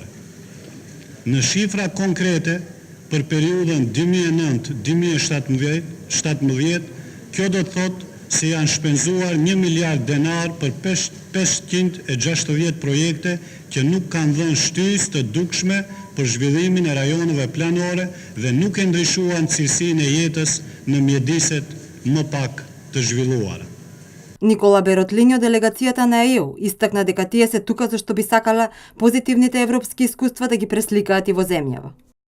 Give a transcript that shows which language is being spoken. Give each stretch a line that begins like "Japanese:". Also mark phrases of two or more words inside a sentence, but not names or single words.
Albanian: Në shifra konkrete për periudhën 2009-2017, kjo do të thotë se janë shpenzuar 1 miliard denar për 560 projekte që nuk kanë dhënë shtysë të dukshme për zhvillimin e rajoneve planore dhe nuk e ndryshuan cilësinë e jetës në mjediset më pak të zhvilluara.
Macedonian: Никола Беротлињо, делегацијата на ЕУ, истакна дека тие се тука зашто би сакала позитивните европски искуства да ги пресликаат и во земјава.